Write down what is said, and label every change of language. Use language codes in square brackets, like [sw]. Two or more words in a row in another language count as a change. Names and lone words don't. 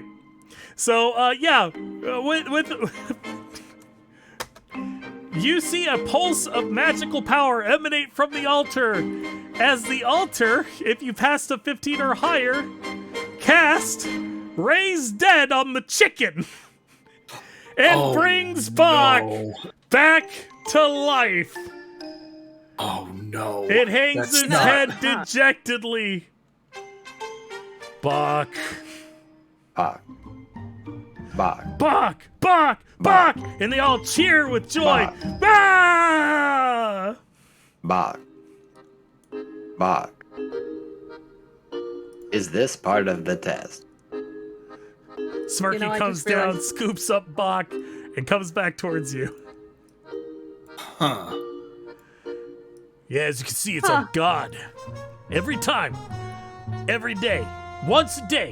[en] So, with you see a pulse of magical power emanate from the altar as the altar, if you passed a 15 or higher, cast Raise Dead on the chicken and brings Bach back to life. Oh no. It hangs its head dejectedly. Bach. Bach. Bach. Bach! Bach! Bach! And they all cheer with joy. Ah! Bach. Bach. Is this part of the test? Smirky comes down, scoops up Bach, and comes back towards you. Huh. Yeah, as you can see, it's a god. Every time. Every day. Once a day.